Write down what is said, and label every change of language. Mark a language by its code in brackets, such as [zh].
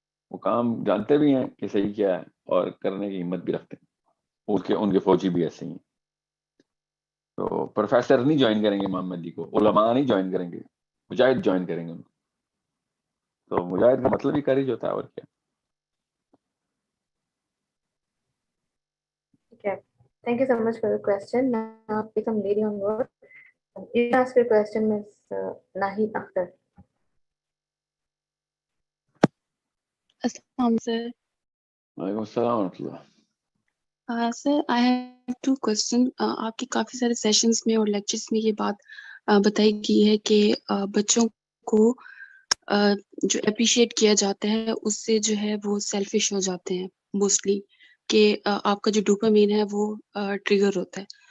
[ur] وہ کام جانتے بھی ہیں کہ صحیح کیا ہے, اور کرنے کی ہمت بھی رکھتے ہیں. ان کے فوجی بھی ایسے ہی ہیں. تو پروفیسر نہیں جوائن کریں گے امام مہدی کو, علماء نہیں جوائن کریں گے, مجاہد جوائن کریں گے ان کو. تو مجاہد کا مطلب ہی کرج ہوتا ہے, اور کیا. [en] Okay. Thank you so much for your question. Now, become lady on board. You can ask your question, Ms. Nahi Akhtar. Assalamu sir. [ur] وعلیکم السلام ورحمۃ اللہ. [en] Sir, I have two questions. [ur] آپ کے کافی سارے سیشنز میں اور لیکچرز میں یہ بات بتائی گئی ہے کہ بچوں کو جو اپریشیٹ کیا جاتا ہے اس سے جو ہے وہ سیلفش ہو جاتے ہیں موسٹلی, کہ آپ کا جو ڈوپامین ہے وہ ٹریگر ہوتا ہے.